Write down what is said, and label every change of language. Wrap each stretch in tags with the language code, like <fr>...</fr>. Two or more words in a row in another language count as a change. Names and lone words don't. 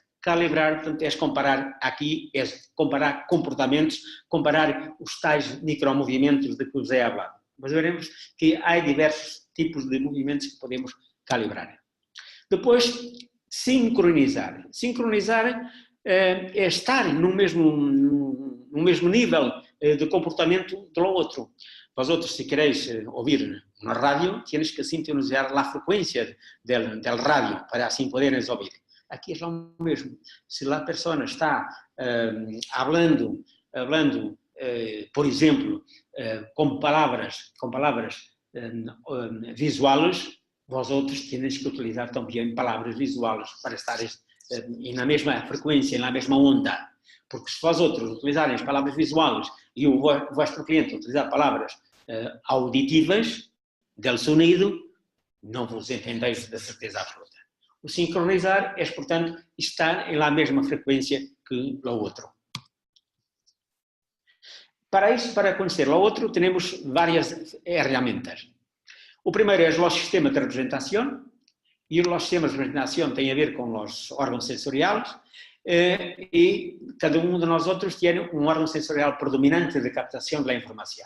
<pt>Calibrar, portanto, é comparar aqui, é comparar comportamentos, comparar os tais micromovimentos de que vos é falado. Mas veremos que há diversos tipos de movimentos que podemos calibrar. Depois, sincronizar. Sincronizar é estar no mesmo nível de comportamento do outro.</pt> <es>Vosotros, se queréis</es> <pt>ouvir na rádio,</pt> <es>tienes que</es> <pt>sintonizar a frequência do rádio para assim poderes ouvir. Aqui é o mesmo. Se a pessoa está falando, por exemplo, com palavras visuais,</pt> <es>vosotros tenéis que</es> <pt>utilizar também palavras visuais para estar na mesma frequência, na mesma onda. Porque se vosotros utilizarem as palavras visuais e o vosso cliente utilizar palavras auditivas,</pt> <es>del sonido,</es> <pt>não vos entendeis de certeza absoluta. O sincronizar é, portanto, estar na mesma frequência que o outro. Para isso, para conhecer o outro, temos várias ferramentas. O primeiro é o sistema de representação, e os sistemas de representação têm a ver com os órgãos sensoriais, e cada um de nós outros tem um órgão sensorial predominante de captação da informação.</pt>